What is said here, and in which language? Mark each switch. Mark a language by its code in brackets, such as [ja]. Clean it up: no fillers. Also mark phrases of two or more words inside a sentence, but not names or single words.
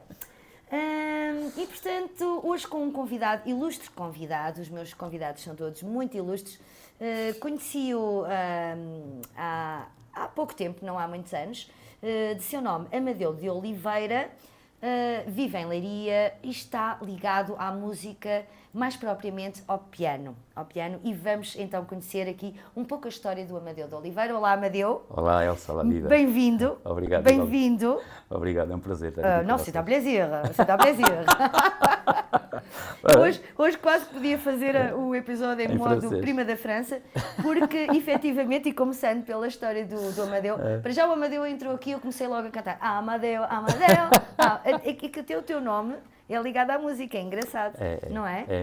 [pt] E portanto, hoje com um convidado, ilustre convidado, os meus convidados são todos muito ilustres, conheci-o há pouco tempo, não há muitos anos, de seu nome Amadeu de Oliveira, vive em Leiria e está ligado à música, mais propriamente ao piano, e vamos então conhecer aqui um pouco a história do Amadeu de Oliveira. Olá, Amadeu. Olá, Elsa, olá, vida. Bem-vindo. Obrigado. Bem-vindo. Obrigado, é um prazer estar aqui não, com [fr] c'est un [pt] vocês. [fr] plaisir, c'est un plaisir. [pt] Hoje quase podia fazer o episódio em modo francês. prima da França, porque efetivamente, e começando pela história do Amadeu, para já o Amadeu entrou aqui e eu comecei logo a cantar Amadeu, Amadeu, é que até o teu nome é ligado à música, é engraçado, não é?